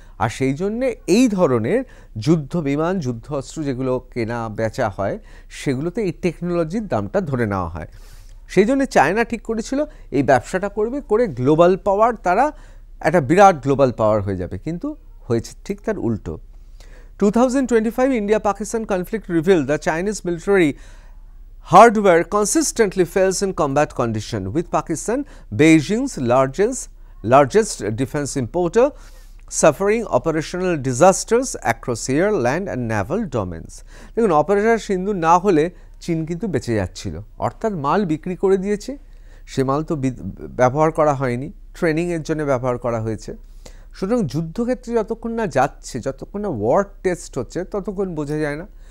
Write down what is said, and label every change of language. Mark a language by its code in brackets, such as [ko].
[bn] আর সেই জন্যে এই ধরনের যুদ্ধ বিমান, যুদ্ধ অস্ত্র যেগুলো কেনা বেচা হয়, সেগুলোতে এই টেকনোলজির দামটা ধরে নেওয়া হয়। সেই জন্য চায়না ঠিক করেছিল এই ব্যবসাটা করবে, করে গ্লোবাল পাওয়ার, তারা একটা বিরাট গ্লোবাল পাওয়ার হয়ে যাবে। কিন্তু হয়েছে ঠিক তার উল্টো। [en] 2025 India-Pakistan conflict revealed the Chinese military hardware consistently fails in combat condition, with Pakistan, Beijing's largest defense importer, suffering operational disasters across air, land and naval domains. [bn] দেখুন, অপারেশন সিন্ধু না হলে চীন কিন্তু বেঁচে যাচ্ছিল, অর্থাৎ মাল বিক্রি করে দিয়েছে, সে মাল তো ব্যবহার করা হয়নি, ট্রেনিংয়ের জন্য ব্যবহার করা হয়েছে। সুতরাং যুদ্ধক্ষেত্রে যতক্ষণ না যাচ্ছে, যতক্ষণ না ওয়ার টেস্ট হচ্ছে, ততক্ষণ বোঝা যায় না।